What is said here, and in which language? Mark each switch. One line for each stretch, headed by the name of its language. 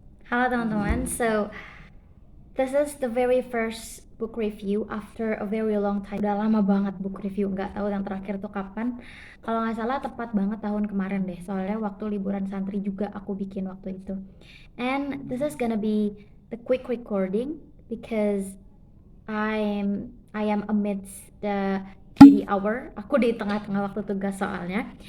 Indonesian: Halo teman-teman,
English: so this is the very first book review after a very long time.
Indonesian: Udah lama banget book review, nggak tahu yang terakhir tuh kapan. Kalau nggak salah tepat banget tahun kemarin deh, soalnya waktu liburan santri juga aku bikin waktu itu.
English: And this is gonna be the quick recording because I am amidst the duty hour.
Indonesian: Aku di tengah-tengah waktu tugas soalnya.